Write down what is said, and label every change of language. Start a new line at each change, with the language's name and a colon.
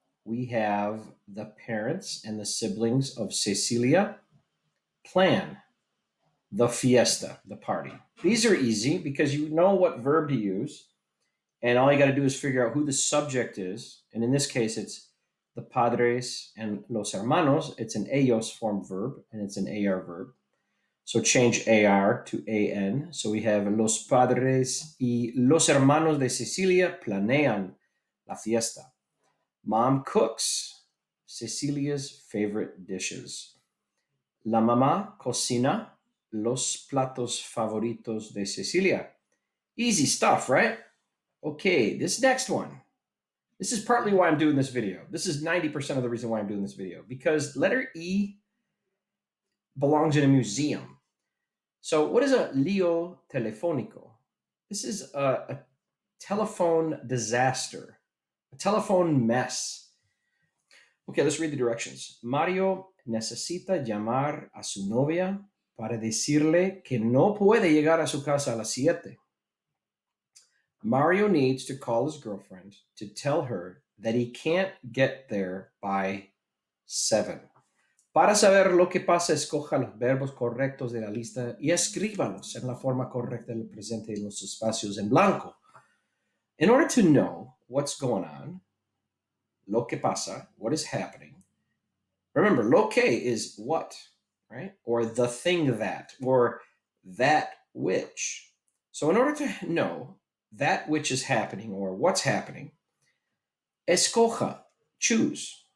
English: We have the parents and the siblings of Cecilia plan the fiesta, the party. These are easy because you know what verb to use, and all you got to do is figure out who the subject is. And in this case, it's the padres and los hermanos. It's an ellos form verb, and it's an AR verb. So change AR to AN. So we have
Spanish: los padres y los hermanos de Cecilia planean la fiesta.
English: Mom cooks Cecilia's favorite dishes.
Spanish: La mamá cocina los platos favoritos de Cecilia.
English: Easy stuff, right? Okay, this next one. This is partly why I'm doing this video. This is 90% of the reason why I'm doing this video, because letter E belongs in a museum. So what is a lío telefónico? This is a telephone disaster, a telephone mess. Okay, let's read the directions.
Spanish: Mario necesita llamar a su novia para decirle que no puede llegar a su casa a las 7.
English: Mario needs to call his girlfriend to tell her that he can't get there by 7.
Spanish: Para saber lo que pasa, escoja los verbos correctos de la lista y escríbalos en la forma correcta del presente en los espacios en blanco.
English: In order to know what's going on,
Spanish: lo que pasa,
English: what is happening, remember,
Spanish: lo que
English: is what, right? Or the thing that, or that which. So in order to know that which is happening or what's happening, escoja, choose.